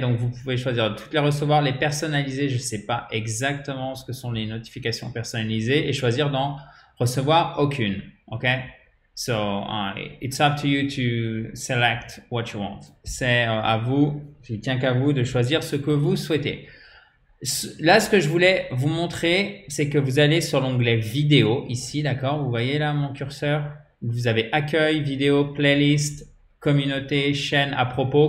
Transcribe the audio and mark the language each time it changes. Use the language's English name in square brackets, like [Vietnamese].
[French] Donc, vous pouvez choisir de toutes les recevoir, les personnaliser. Je ne sais pas exactement ce que sont les notifications personnalisées et choisir d'en recevoir aucune, ok? [English] So, it's up to you to select what you want. [French] C'est à vous, il tient qu'à vous de choisir ce que vous souhaitez. Là, ce que je voulais vous montrer, c'est que vous allez sur l'onglet vidéo ici, d'accord? Vous voyez là mon curseur? Vous avez accueil, vidéo, playlist, communauté, chaîne à propos.